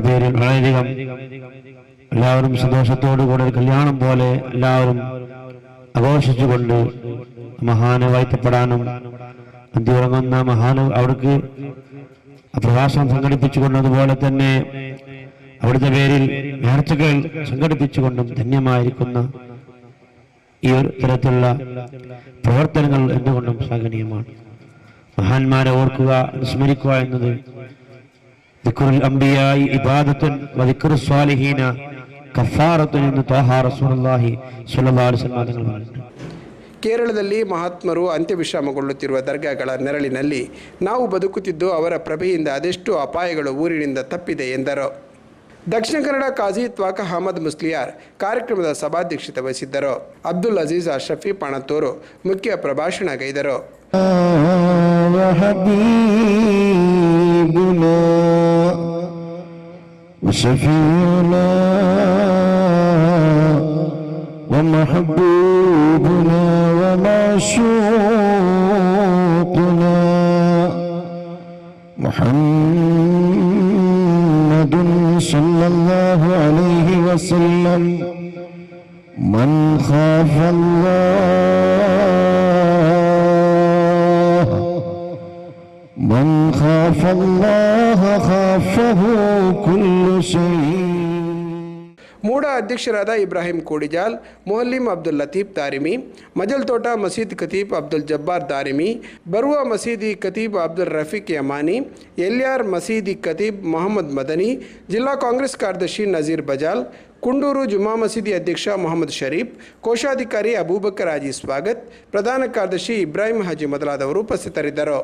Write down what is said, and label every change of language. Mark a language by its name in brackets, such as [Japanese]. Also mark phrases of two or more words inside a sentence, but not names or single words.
[Malayalam] പേരിൽ വളരെയധികം എല്ലാവരും സന്തോഷത്തോടുകൂടെ കല്യാണം പോലെ എല്ലാവരും ആഘോഷിച്ചുകൊണ്ട് മഹാന് വാഴ്ത്തപ്പെടാനും അന്തിയുറങ്ങുന്ന മഹാന് അവിടേക്ക് പ്രഭാഷണം സംഘടിപ്പിച്ചുകൊണ്ടതുപോലെ തന്നെ അവിടുത്തെ പേരിൽ നേർച്ചകൾ സംഘടിപ്പിച്ചുകൊണ്ടും ധന്യമായിരിക്കുന്ന ഈ ഒരു തരത്തിലുള്ള പ്രവർത്തനങ്ങൾ എന്തുകൊണ്ടും ശ്ലാഘനീയമാണ്. മഹാന്മാരെ ഓർക്കുക, സ്മരിക്കുക എന്നത് [Arabic] ذكر الأنبياء عبادة وذكر الصالحين كفارة [Malayalam] എന്ന് ത്വാഹ [Arabic] رسول الله صلى الله عليه وسلم [Malayalam] തങ്ങൾ പറഞ്ഞു. [Kannada] ಕೇರಳದಲ್ಲಿ ಮಹಾತ್ಮರು ಅಂತ್ಯವಿಶ್ರಾಮಗೊಳ್ಳುತ್ತಿರುವ ದರ್ಗಾಗಳ ನೆರಳಿನಲ್ಲಿ ನಾವು ಬದುಕುತ್ತಿದ್ದು ಅವರ ಪ್ರಭೆಯಿಂದ ಅದೆಷ್ಟು ಅಪಾಯಗಳು ಊರಿನಿಂದ ತಪ್ಪಿದೆ ಎಂದರು. ದಕ್ಷಿಣ ಕನ್ನಡ ಕಾಜಿ ತ್ವಾಕ ಅಹಮದ್ ಮುಸ್ಲಿಯಾರ್ ಕಾರ್ಯಕ್ರಮದ ಸಭಾಧ್ಯಕ್ಷತೆ ವಹಿಸಿದ್ದರು. ಅಬ್ದುಲ್ ಅಜೀಜ್ ಅಶ್ರಫಿ ಪಣತೂರು ಮುಖ್ಯ ಪ್ರಭಾಷಣಗೈದರು. [Arabic] ومحبوبنا ومعشوقنا محمد صلى الله عليه وسلم من خاف الله خافه كل شيء. [Kannada] ಮೂಡ ಅಧ್ಯಕ್ಷರಾದ ಇಬ್ರಾಹಿಂ ಕೋಡಿಜಾಲ್, ಮೊಹಲ್ಲಿಂ ಅಬ್ದುಲ್ ಲತೀಫ್ ದಾರಿಮಿ, ಮಜಲ್ ತೋಟ ಮಸೀದ್ ಖತೀಬ್ ಅಬ್ದುಲ್ ಜಬ್ಬಾರ್ ದಾರಿಮಿ, ಬರುವ ಮಸೀದಿ ಖತೀಬ್ ಅಬ್ದುಲ್ ರಫೀಕ್ ಯಮಾನಿ, ಎಲ್ಯಾರ್ ಮಸೀದಿ ಖತೀಬ್ ಮೊಹಮ್ಮದ್ ಮದನಿ, ಜಿಲ್ಲಾ ಕಾಂಗ್ರೆಸ್ ಕಾರ್ಯದರ್ಶಿ ನಜೀರ್ ಬಜಾಲ್, ಕುಂಡೂರು ಜುಮಾ ಮಸೀದಿ ಅಧ್ಯಕ್ಷ ಮೊಹಮ್ಮದ್ ಶರೀಫ್, ಕೋಶಾಧಿಕಾರಿ ಅಬೂಬಕರ್ ಹಾಜಿ ಸ್ವಾಗತ್, ಪ್ರಧಾನ ಕಾರ್ಯದರ್ಶಿ ಇಬ್ರಾಹಿಂ ಹಾಜಿ ಮೊದಲಾದವರು ಉಪಸ್ಥಿತರಿದ್ದರು.